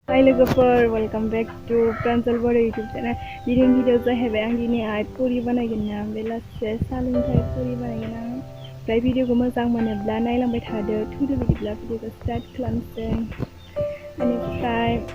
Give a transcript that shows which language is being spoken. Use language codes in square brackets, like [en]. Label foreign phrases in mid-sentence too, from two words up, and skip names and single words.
[en] Hi logofer, welcome back to Pranjal Bora YouTube channel. [brx] Ini video जाहैबाय आं दिनै पुरि बानायगोन ना बेलासे सालोंथाय पुरि बानायगोन आं ओमफ्राय भिडिअखौ मोजां मोनोब्ला नायलांबाय थादो थुदो बिदिब्ला भिडिअखौ स्टार्ट खालामसै बेनिफ्राय